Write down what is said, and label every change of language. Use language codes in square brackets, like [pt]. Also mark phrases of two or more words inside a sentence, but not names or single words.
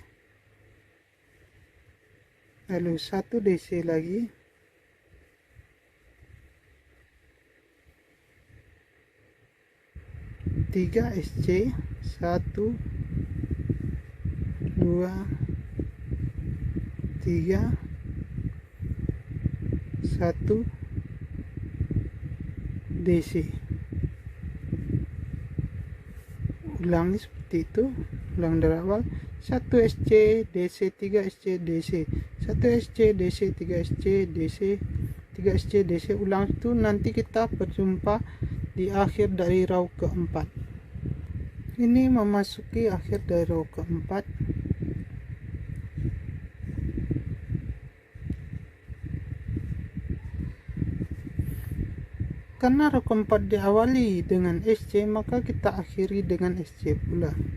[id] lalu 1 DC lagi, tiga SC, 1 2 3 1 DC. Ulangi seperti itu, ulang dari awal. 1 SC DC, 3 SC DC, 1 SC DC, 3 SC DC, 3 SC DC. Ulang itu, nanti kita berjumpa di akhir dari row keempat. Ini memasuki akhir dari row keempat. Karena row keempat diawali dengan SC, maka kita akhiri dengan SC pula.